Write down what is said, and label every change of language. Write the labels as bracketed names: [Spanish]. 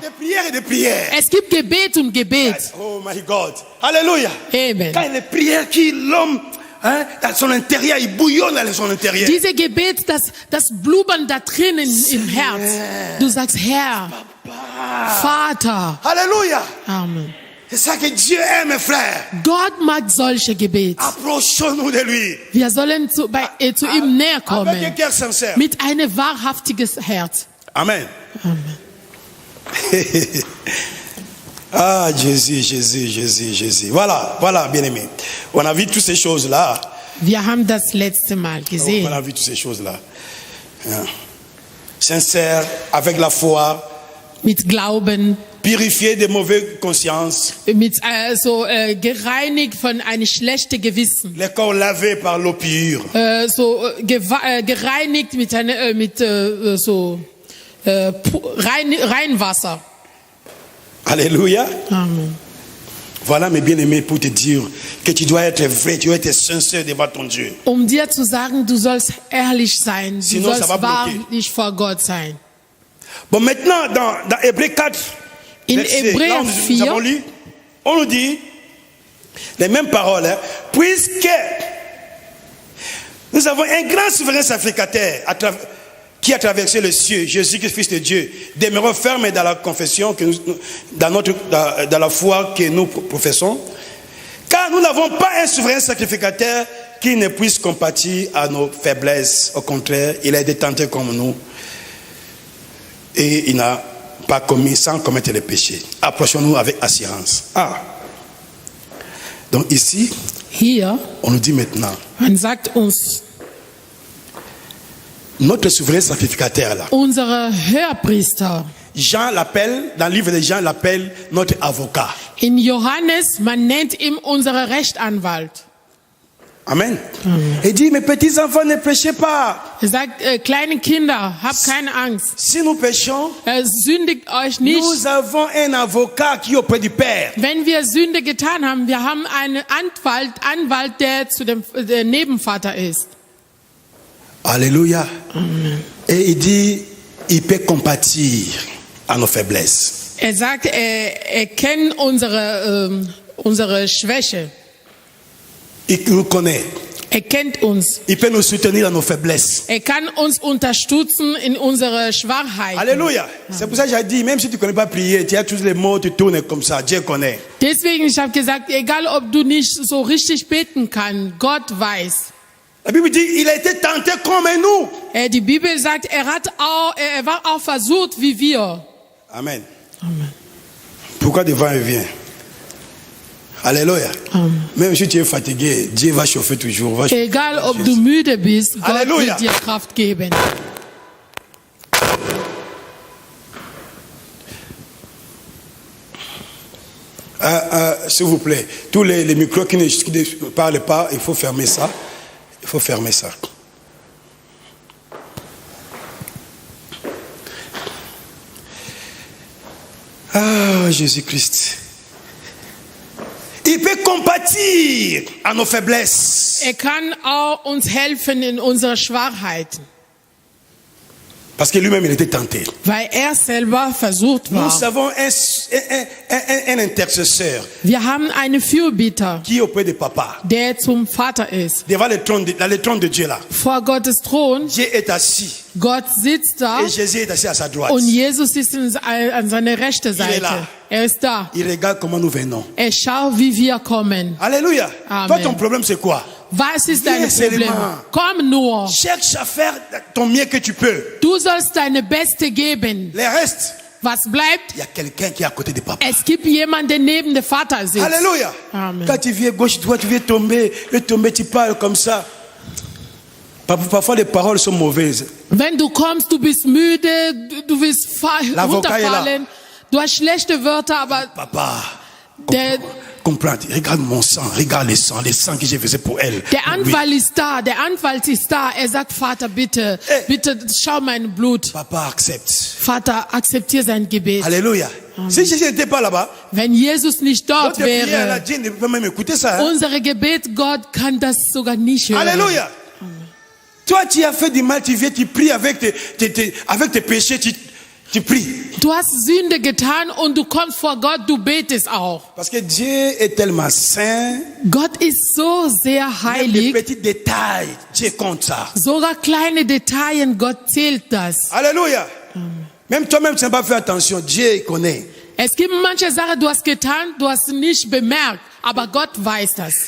[French] des prières et des prières. [German] Es gibt Gebet und Gebet. [English] Oh my God. Alléluia. [French] Amen. Quand il y a des prières qui l'homme, hein, dans son intérieur, il bouillonne dans son intérieur. [German] Diese Gebet, das Blubbern da drinnen im Herz. Du sagst, Herr, Vater. [French] Alléluia. Amen. C'est ça que Dieu aime, frère. [German] Gott mag solche Gebet. [French] Approchons-nous de lui. [German] Wir sollen zu ihm näher [French] Avec un [German] kommen. [French] cœur sincère. [German] Mit einem wahrhaftiges Herz. [French] Amen. Amen. Ah, Jésus. Voilà, bien-aimé. On a vu toutes ces choses-là. [German] Wir haben das letzte Mal [French] On [German] gesehen. [French] a vu toutes ces choses-là. Hein. Sincère, avec la foi, [German] Mit Glauben, [French] purifié de mauvaises consciences, [German] gereinigt von einem schlechten Gewissen, [French] les corps lavés par l'eau pure. [German] Gereinigt mit Reinwasser. [French] Alléluia. Amen. Voilà mes bien-aimés pour te dire que tu dois être vrai, tu dois être sincère devant ton Dieu. [German] Dir zu sagen, du sollst ehrlich sein, du [French] Sinon, ça [German] sollst [French] va bloquer. [German] wahrlich vor Gott sein. [French] Bon, maintenant, dans Hébreux 4, [German] In [French] verset, là, [German] Hebräer [French] nous [German] 4, [French] avons lu, on nous dit les mêmes paroles, hein, puisque nous avons un grand souverain sacrificateur qui a traversé le ciel, Jésus-Christ, Fils de Dieu, demeurons fermes dans la confession, dans la foi que nous professons, car nous n'avons pas un souverain sacrificateur qui ne puisse compatir à nos faiblesses. Au contraire, il a été tenté comme nous et il n'a pas commis sans commettre le péché. Approchons-nous avec assurance. Donc ici, [German] hier, [French] on nous dit maintenant, [German] man sagt uns, [French] notre souverain sacrificateur là, [German] unsere Höherpriester, [French] Jean l'appelle, dans le livre de Jean, l'appelle notre avocat. [German] in Johannes, man nennt ihn unsere Rechtsanwalt. [French] Amen. Il dit, mes petits enfants, ne péchez pas. [German] Sagt, kleine Kinder, habt keine Angst. [French] Si nous péchons, [German] Sündigt euch nicht. [French] nous avons un avocat qui est auprès du Père. [German] Wenn wir Sünde getan haben, wir haben einen Anwalt, der zu dem Nebenvater ist. [French] Alléluia. Et il dit, il peut compatir à nos faiblesses. [German] Sagt, er kennt unsere Schwäche. [French] Il nous connaît. [German] Kennt uns. [French] Il peut nous soutenir dans nos faiblesses. [German] Kann uns unterstützen in unsere Schwachheit. [French] Alléluia. C'est pour ça que j'ai dit, même si tu ne connais pas prier, tu as tous les mots, tu tournes comme ça, Dieu connaît. [German] Deswegen, ich habe gesagt, egal ob du nicht so richtig beten kannst, Gott weiß. [French] La Bible dit, il a été tenté comme nous. [German] Die Bibel sagt, er war auch versucht wie wir. [French] Amen. Pourquoi devant il vient? Alléluia. Même si tu es fatigué, Dieu va chauffer toujours. [German] Egal ob du müde bist, Gott Halleluja. wird dir Kraft geben. [French] S'il vous plaît, tous les micros qui ne parlent pas, il faut fermer ça. Il faut fermer ça. Jésus-Christ. Il peut compatir à nos faiblesses. [German] Kann auch uns helfen in unserer Schwachheit. [French] Parce que lui-même, il était tenté. [German] Weil selber versucht war. [French] Nous avons un intercesseur. [German] Wir haben einen Fürbitter, [French] qui est auprès de papa. [German] Der zum Vater ist. [French] Devant le trône de Dieu là. [German] Vor Gottes Thron. [French] Dieu est assis. [German] Gott sitzt da. [French] Et Jésus est assis à sa droite. [German] Und Jesus ist an seiner rechten Seite. Ist da. [French] Il regarde comment nous venons. [German] Schaut, wie wir kommen. [French] Alléluia. Amen. Toi, ton problème, c'est quoi? [German] Was ist dein Problem? Komm nur. [French] Cherche à faire ton mieux que tu peux. [German] Du sollst deine Beste geben. [French] Le reste. [German] Was bleibt? [French] Il y a quelqu'un qui est à côté de papa. [German] Es gibt jemanden, der neben dem Vater sitzt. [French] Alléluia. Amen. Quand tu viens gauche, droite, tu viens tomber, tu parles comme ça. Parfois les paroles sont mauvaises. [German] Wenn du kommst, du bist müde, du willst runterfallen. Du hast schlechte Wörter, aber [French] Papa, comprends, regarde mon sang, regarde le sang que j'ai versé pour elle. [German] Der Anwalt ist da, er sagt, Vater, bitte schau mein Blut. [French] Papa accepte. [German] Vater, akzeptiere sein Gebet. [French] Alléluia. Si Jésus n'était pas là-bas, [German] wenn Jesus nicht dort wäre, [French] Dieu ne peut même écouter ça. [German] Unser Gebet, Gott kann das sogar nicht hören. [French] Alléluia. Toi, tu as fait du mal, tu viens, tu pries avec tes péchés, tu pries. [German] Du hast Sünde getan und du kommst vor Gott, du betest auch. [French] Parce que Dieu est tellement saint. [German] Gott ist so sehr heilig. [French] Les petits détails, Dieu compte ça. [German] Sogar kleine Details, Gott zählt das. [French] Alléluia. Même toi-même, tu n'as pas fait attention. Dieu connaît. [German] Es gibt manche Sachen, du hast getan, du hast nicht bemerkt, aber Gott weiß das.